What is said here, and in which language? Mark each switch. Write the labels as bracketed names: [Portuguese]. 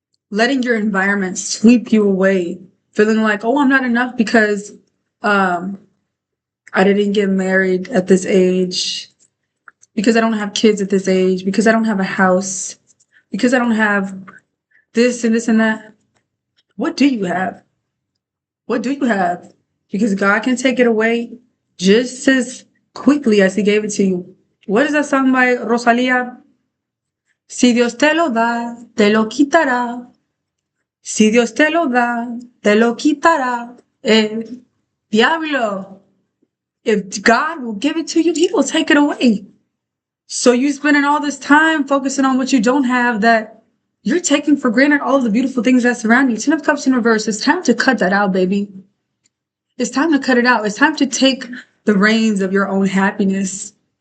[English] Letting your environment sweep you away. Feeling like, oh, I'm not enough because I didn't get married at this age, because I don't have kids at this age, because I don't have a house, because I don't have this and this and that. What do you have? What do you have? Because God can take it away just as quickly as he gave it to you. What is that song by Rosalía? [Spanish] Si Dios te lo da, te lo quitará. Si Dios te lo da, te lo quitará. Diablo. [English] If God will give it to you, he will take it away. So you spending all this time focusing on what you don't have, that you're taking for granted all of the beautiful things that surround you. Ten of Cups in reverse. It's time to cut that out, baby. It's time to cut it out. It's time to take the reins of your own happiness.